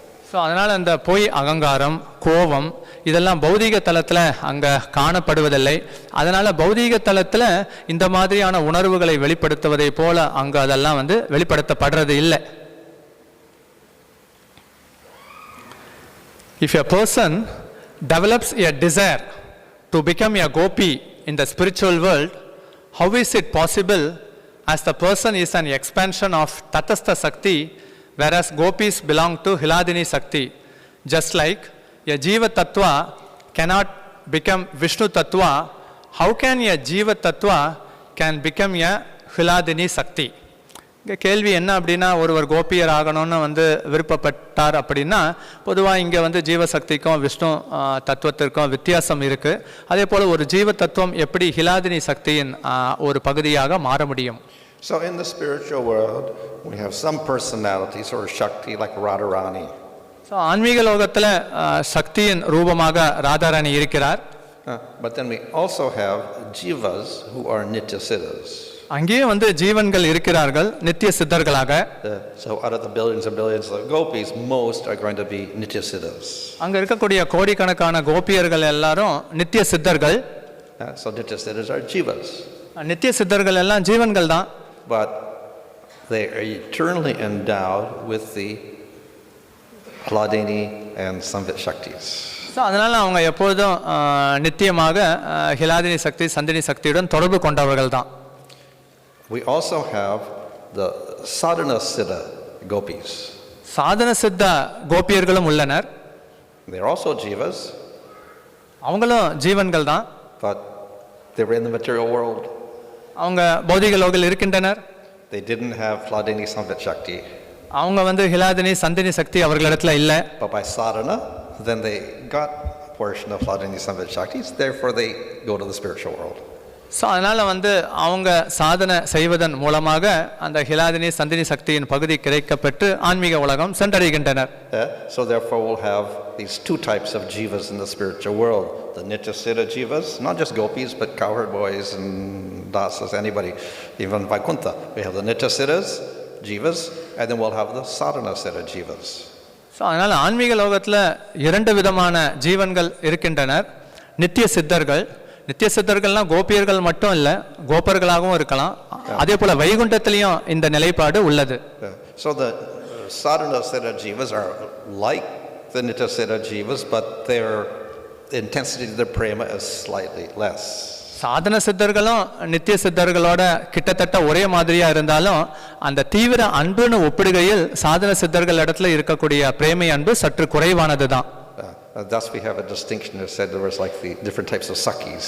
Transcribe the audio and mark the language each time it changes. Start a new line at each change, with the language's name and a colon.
Tamil: So அதனால் அந்த பொய் அகங்காரம், கோபம் இதெல்லாம் பௌதீக தலத்தில் அங்கே காணப்படுவதில்லை. அதனால் பௌதீக தலத்தில் இந்த மாதிரியான உணர்வுகளை வெளிப்படுத்துவதை போல அங்கே அதெல்லாம் வந்து வெளிப்படுத்தப்படுறது இல்லை.
English: If a person develops a desire to become a gopi in the spiritual world, how is it possible as the person is an expansion of Tatastha Sakti, whereas gopis belong to Hiladini Sakti? Just like a Jiva Tattva cannot become Vishnu Tattva, how can a Jiva Tattva can become a Hiladini Sakti?
Tamil: இங்கே கேள்வி என்ன அப்படின்னா, ஒருவர் கோபியர் ஆகணும்னு வந்து விருப்பப்பட்டார் அப்படின்னா பொதுவாக இங்கே வந்து ஜீவசக்திக்கும் விஷ்ணு தத்துவத்திற்கும் வித்தியாசம் இருக்குது. அதே போல் ஒரு ஜீவ தத்துவம் எப்படி ஹிலாதினி சக்தியின் ஒரு பகுதியாக மாற முடியும்?
English: So in the spiritual world, we have some personalities or Shakti like Radharani.
Tamil: So ஆன்மீக லோகத்தில் சக்தியின் ரூபமாக ராதாராணி இருக்கிறார்.
English: But then we also have Jivas who are Nitya Siddhas.
Tamil: அங்கேயே வந்து ஜீவன்கள் இருக்கிறார்கள் நித்திய சித்தர்களாக.
English: So out of the billions and billions of gopis, most are going to be Nitya Siddhas.
Tamil: அங்க இருக்கக்கூடிய கோடிக்கணக்கான கோபியர்கள் எல்லாரும் நித்திய சித்தர்கள்.
English: So Nitya Siddhas are Jivas.
Tamil: நித்திய சித்தர்கள் எல்லாம் ஜீவன்கள் தான்.
English: But they are eternally endowed with the Hladini and Samvit Shaktis.
Tamil: So அதனால அவங்க எப்பொழுதும் நித்தியமாக ஹிலாதினி சக்தி சந்தினி சக்தியுடன் தொடர்பு கொண்டவர்கள் தான்.
English: We also have the Sadhana Siddha gopis.
Tamil: சாதன சித்த கோபியர்களும் உள்ளனர்.
English: They are also Jivas.
Tamil: அவங்களும் ஜீவன்கள் தான்.
English: But they were in the material world.
Tamil: அவங்க பௌதிக லோகில் இருக்கின்றனர்.
English: They didn't have Hladini Samvit Shakti.
Tamil: அவங்க வந்து ஹிலாதினி சந்தினி சக்தி அவர்களிடத்துல இல்லை.
English: But by sadhana, then they got a portion of Hladini Samvit Shaktis. Therefore, they go to the spiritual world.
Tamil: So அதனால் வந்து அவங்க சாதனை செய்வதன் மூலமாக அந்த ஹிலாதினி சந்தினி சக்தியின் பகுதி கிடைக்கப்பெற்று ஆன்மீக உலகம் சென்றடைகின்றனர்.
English: So therefore we'll have these two types of jivas in the spiritual world. The Nityasiddha jivas, not just gopis but cowherd boys and dasas, anybody, even Vaikuntha. We have the Nityasiddhas jivas and then we'll have the Sadhanasiddha jivas.
Tamil: So அதனால் ஆன்மீக லோகத்தில் 2 விதமான ஜீவன்கள் இருக்கின்றனர். நித்திய சித்தர்கள், நித்திய சித்தர்கள்லாம் கோபியர்கள் மட்டும் இல்லை, கோபர்களாகவும் இருக்கலாம். அதே போல் வைகுண்டத்திலையும் இந்த நிலைப்பாடு உள்ளது.
English: So the Sadhanasiddha jivas are like the Nityasiddha jivas, but their intensity of their prema is slightly less.
Tamil: சாதன சித்தர்களும் நித்திய சித்தர்களோட கிட்டத்தட்ட ஒரே மாதிரியா இருந்தாலும் அந்த தீவிர அன்புன்னு ஒப்பிடுகையில் சாதன சித்தர்கள் இடத்துல இருக்கக்கூடிய பிரேமை அன்பு சற்று குறைவானது தான்.
English: Thus we have a distinction. It said there was like the different types of sakis.